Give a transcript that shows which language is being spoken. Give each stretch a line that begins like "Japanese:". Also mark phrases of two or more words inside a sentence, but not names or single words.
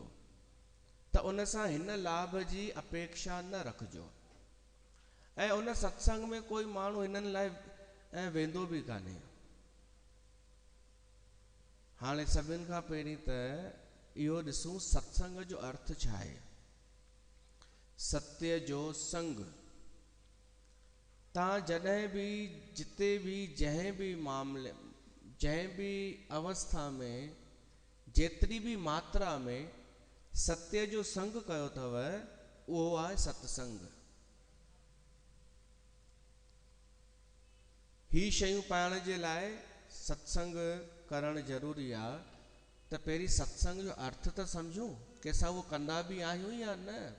Sindhi: त उन सां हिन लाभ जी अपेक्षा न रखिजो। ऐं उन सत्संग में कोई माण्हू हिननि लाइ वेंदो बि कान्हे। हाणे सभिनि खां पहिरीं त इहो ॾिसूं सत्संग जो अर्थ छा आहे। सत्य जो संग। तव्हां जॾहिं बि जिते बि जंहिं बि मामले, जंहिं बि अवस्था में, जेतिरी बि मात्रा में सत्य जो संग कयो अथव, उहो आहे सत्संग। ही शयूं पाइण जे लाइ सत्संग करणु ज़रूरी आहे। त पहिरीं सत्संग जो अर्थ त सम्झूं कि असां उहो कंदा बि आहियूं या न।